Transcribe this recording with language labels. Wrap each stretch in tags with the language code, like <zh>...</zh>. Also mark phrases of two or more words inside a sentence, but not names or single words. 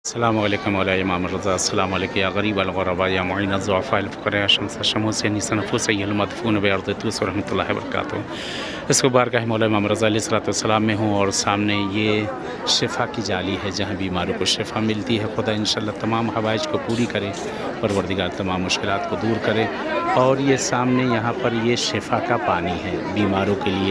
<ar>السلام علیکم مولاي امام الرضا. السلام علیکم یا غریب الغرباء یا معین الضعفاء الفقراء شمس الشموس انیس نفوس ایها المدفون بارض طوس ورحمۃ اللہ وبرکاتہ.</ar> <ur>اس کو بارگاہ مولاي امام رضا</ur> <ar>علیہ الصلوۃ والسلام</ar> <ur>میں ہوں، اور سامنے یہ شفا کی جالی ہے جہاں بیماروں کو شفا ملتی ہے. خدا انشاءاللہ تمام حوائج کو پوری کرے، پروردگار تمام مشکلات کو دور کرے. اور یہ سامنے یہاں پر یہ شفا کا پانی ہے بیماروں کے لیے.</ur>